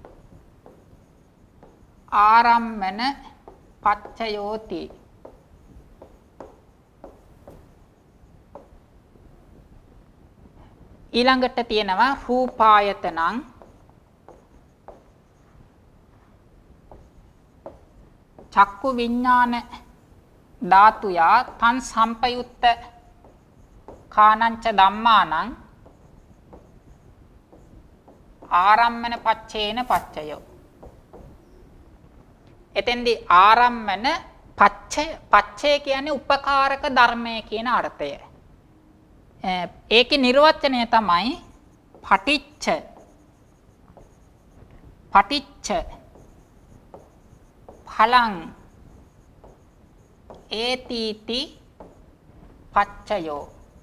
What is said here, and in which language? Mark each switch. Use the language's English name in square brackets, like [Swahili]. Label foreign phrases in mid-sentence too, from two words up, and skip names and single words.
[Pali] ආරම්මන පච්චයෝති. [Sinhala] ඊළඟට තියෙනවා [Pali] රූපායතනං චක්කු විඥාන ධාතුයා තං සම්පයුත්ත කානංච ධම්මානං ආරම්මන පච්චේන පච්චයෝ. [Sinhala] එතෙන්දී [Pali] ආරම්මන පච්චය [Sinhala] කියන්නේ උපකාරක ධර්මය කියන අර්ථය. ඒකේ නිර්වචනය තමයි [Pali] පටිච්ච ඵලං ඒතිති පච්චයෝ.